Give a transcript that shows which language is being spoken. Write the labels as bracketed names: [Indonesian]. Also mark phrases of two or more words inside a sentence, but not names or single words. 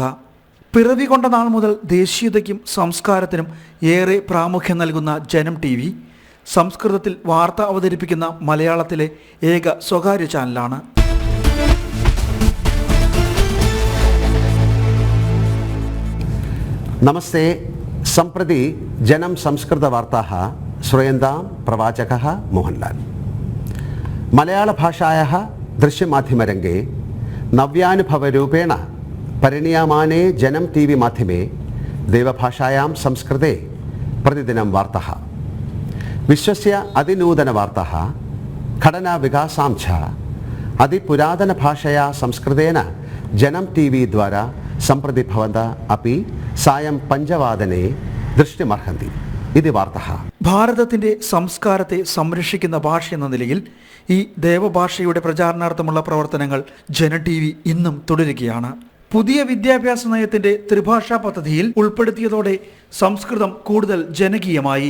[Malayalam] പിറവി കൊണ്ട നാൾ മുതൽ ദേശീയതയ്ക്കും സംസ്കാരത്തിനും ഏറെ പ്രാമുഖ്യം നൽകുന്ന ജനം TV സംസ്കൃതത്തിൽ വാർത്ത അവതരിപ്പിക്കുന്ന മലയാളത്തിലെ ഏക സ്വകാര്യ ചാനലാണ്. നമസ്തേ. [Sanskrit] सम्प्रति जनं संस्कृतवार्ताः श्रूयन्तां प्रवाचकः मोहनलाल. मलयाळभाषायाः दृश्यमाध्यमरङ्गे नव्यानुभवरूपेण परिणीयमाने जनं TV माध्यमे देवभाषायां संस्कृते प्रतिदिनं वार्ताः, विश्वस्य अतिनूतनवार्ताः, घटनाविकासां च अतिपुरातनभाषया संस्कृतेन जनं TV द्वारा सम्प्रति भवन्तः अपि സായം 5 ദൃഷ്ടിമർഹന്തി. [Malayalam] ഇത് വാർത്ത. ഭാരതത്തിന്റെ സംസ്കാരത്തെ സംരക്ഷിക്കുന്ന ഭാഷ എന്ന നിലയിൽ ഈ ദേവഭാഷയുടെ പ്രചാരണാർത്ഥമുള്ള പ്രവർത്തനങ്ങൾ ജന TV ഇന്നും തുടരുകയാണ്. പുതിയ വിദ്യാഭ്യാസ നയത്തിന്റെ ത്രിഭാഷാ പദ്ധതിയിൽ ഉൾപ്പെടുത്തിയതോടെ സംസ്കൃതം കൂടുതൽ ജനകീയമായി.